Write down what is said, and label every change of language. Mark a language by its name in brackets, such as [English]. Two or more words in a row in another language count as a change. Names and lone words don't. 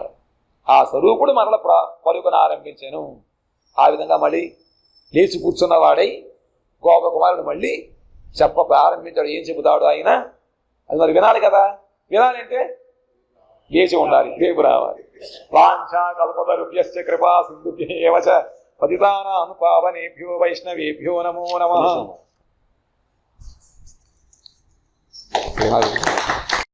[Telugu] ఆ స్వరూపుడు మరల పలుకున ఆరంభించాను. ఆ విధంగా మళ్ళీ లేచి కూర్చున్నవాడై గోపకుమారుడు మళ్ళీ చెప్ప ప్రారంభించాడు. ఏం చెబుతాడు ఆయన? అది మరి వినాలి కదా. వినాలంటే లేచి ఉండాలి, రేపు రావాలి. [Sanskrit] వాంఛా కల్పతరుభ్యశ్చ కృపా సింధుభ్య ఏవ చ పతితానాం పావనేభ్యో వైష్ణవేభ్యో నమో నమః.